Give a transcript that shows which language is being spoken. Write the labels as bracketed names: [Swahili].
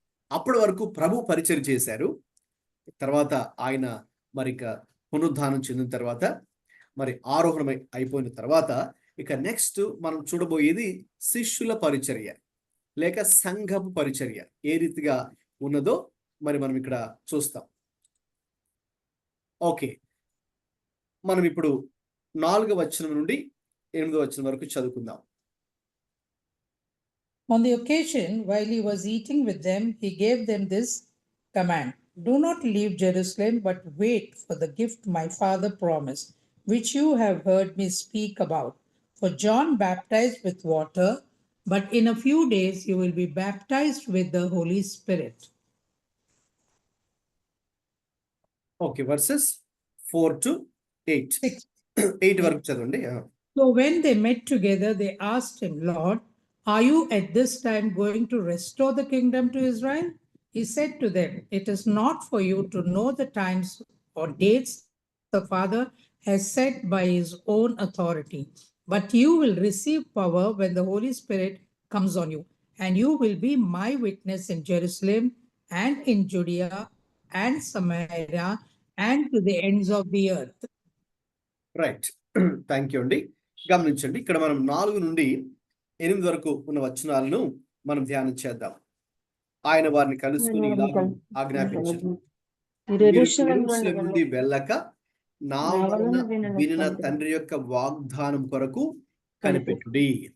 [Telugu] అప్పటి వరకు ప్రభు పరిచయం చేశారు, తర్వాత ఆయన మరి పునరుద్ధానం చెందిన తర్వాత మరి అయిపోయిన తర్వాత ఇక నెక్స్ట్ మనం చూడబోయేది శిష్యుల పరిచర్య. లేక సంఘపు పరిచర్య ఏ రీతిగా ఉన్నదో మరి మనం ఇక్కడ చూస్తాం. ఓకే, మనం ఇప్పుడు 4వ వచనం నుండి 8వ వచనం వరకు చదువుకుందాం. [English] On the occasion, while he was eating with them, he gave them this command: "Do not leave Jerusalem, but wait for the gift my Father promised, which you have heard me speak about. For John baptized with water, but in a few days you will be baptized with the Holy Spirit." [Telugu] Okay, versus 4 to 8. 8 వరకు చదవండి. [English] So when they met together, they asked him, "Lord, are you at this time going to restore the kingdom to Israel?" He said to them, "It is not for you to know the times or dates the Father has set by his own authority, but you will receive power when the Holy Spirit comes on you, and you will be my witness in Jerusalem and in Judea and Samaria and to the ends of the earth." [Telugu] Right, thank you అండి. గమనించండి, ఇక్కడ మనం 4 నుండి 8 వరకు ఉన్న వచనాలను మనం ధ్యానం చేద్దాం. ఆయన వారిని కలుసుకుని ఇలాగ ఆజ్ఞాపించారు: మీరు యెరూషలేము నుండి వెళ్ళక నా వలన వినిన తండ్రి యొక్క వాగ్దానం కొరకు కనిపెట్టుడి.